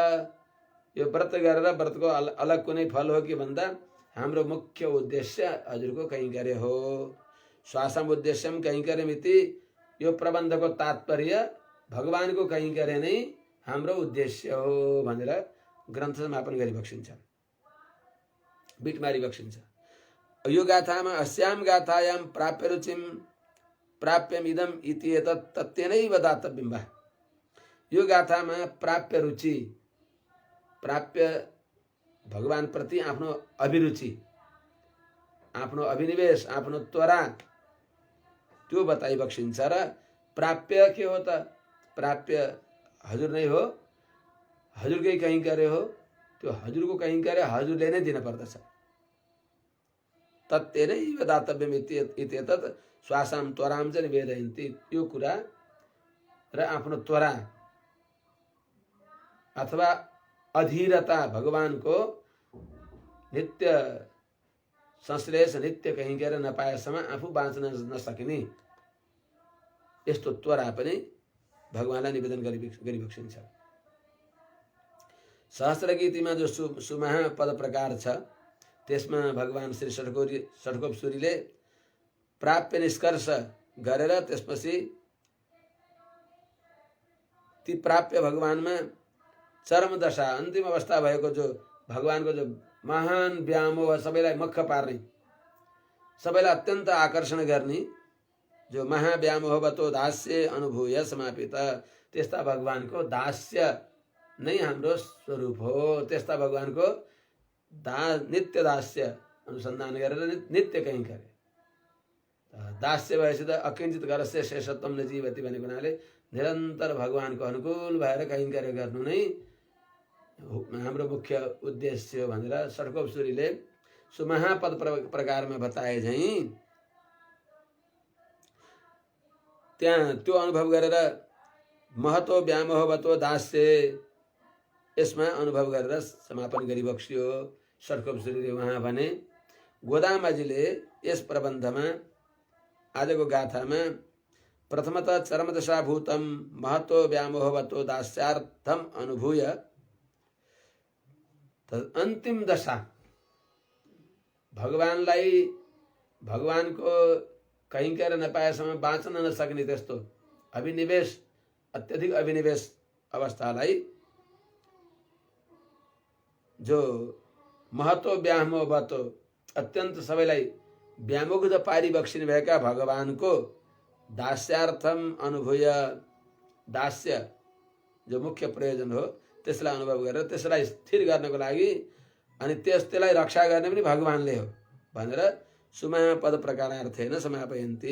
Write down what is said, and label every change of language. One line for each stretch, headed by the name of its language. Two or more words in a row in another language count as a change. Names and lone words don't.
Nepali: यो व्रत गरेर व्रतको अलग कुनै फल हो कि भन्दा हाम्रो मुख्य उद्देश्य हजुरको कैङ्कर्य हो।
Sanskrit: श्वासम उद्देश्यम कैङ्कर्यमिति,
Nepali: यो प्रबन्धको तात्पर्य भगवानको कैङ्कर्य नै हाम्रो उद्देश्य हो भनेर ग्रन्थ समापन गरिबक्सिन्छ, बिटमारी बक्सिन्छ। यो गाथामा
Sanskrit: अस्याम गाथायाम प्राप्य रुचिम प्राप्यमिदम इति एतत् तत्यनैव दातव्यं वा।
Nepali: यो गाथामा प्राप्य रुचि, प्राप्य भगवान प्रति आफ्नो अभिरुचि, आफ्नो अभिनिवेश, आफ्नो त्वरा, त्यो बताइबक्सिन्छ। र प्राप्य के हो त? प्राप्य हजुर नै हो, हजुरकै कैङ्कर्य हो। त्यो हजुरको कैङ्कर्य हजुरले नै दिन पर्दछ।
Sanskrit: तत्यनैव दातव्यम् इति एतत् श्वासाम त्वराम च निवेदयन्ति।
Nepali: यो कुरा र आफ्नो त्वरा अथवा अधीरता भगवानको नित्य संश्लेष, नित्य कैङ्कर्य नपाएसम्म आफू बाँच्न नसकिने यस्तो त्वरा पनि भगवानलाई निवेदन गरिबक्सिन्छ। सहस्र गीतिमा जो सुमहा पद प्रकार छ, त्यसमा भगवान श्री षट्कोपसूरीले प्राप्य निष्कर्ष गरेर त्यसपछि ती प्राप्य भगवानमा चरम दशा, अन्तिम अवस्था भएको जो भगवानको जो महान व्यामोह, सबैलाई मक्ख पार्ने, सबैलाई अत्यन्त आकर्षण गर्ने, जो
Sanskrit: महाव्यामोहवतो दास्य अनुभूय समापित,
Nepali: त्यस्ता भगवानको दास्य नै हाम्रो स्वरूप हो। त्यस्ता भगवानको नित्य दास्य अनुसन्धान गरेर नित्य कैङ्कर्य, दास्य भएपछि त
Sanskrit: अकिञ्चित गरस्य शेषत्वम न जीवति
Nepali: भनेको हुनाले निरन्तर भगवानको अनुकूल भएर कैङ्कर्य गर्नु नै हाम्रो मुख्य उद्देश्य हो भनेर षट्कोपसूरीले सुमहापद प्रकारमा बताए झैँ त्यहाँ त्यो अनुभव गरेर
Sanskrit: महतो व्यामोहवतो दास्य,
Nepali: यसमा अनुभव गरेर समापन गरिबक्स्यो षट्कोपसूरीले। उहाँ भने गोदाम्बाजीले यस प्रबन्धमा, आजको गाथामा
Sanskrit: प्रथमतः चरमदशाभूतम महतो व्यामोहवतो दास्यार्थम अनुभूय,
Nepali: अन्तिम दशा भगवानलाई, भगवानको कैङ्कर्य नपाएसम्म बाँच्न नसक्ने त्यस्तो अभिनिवेश, अत्यधिक अभिनिवेश अवस्थालाई, जो
Sanskrit: महतो व्यामोहवतो,
Nepali: अत्यन्त सबैलाई व्यामुग्ध पारिबक्सिने भएका भगवानको
Sanskrit: दास्यार्थम अनुभूय,
Nepali: दास्य जो मुख्य प्रयोजन हो त्यसलाई अनुभव गरेर त्यसलाई स्थिर गर्नको लागि अनि त्यसलाई रक्षा गर्ने पनि भगवानले हो भनेर सुमहापद
Sanskrit: प्रकारार्थेन समापयन्ति।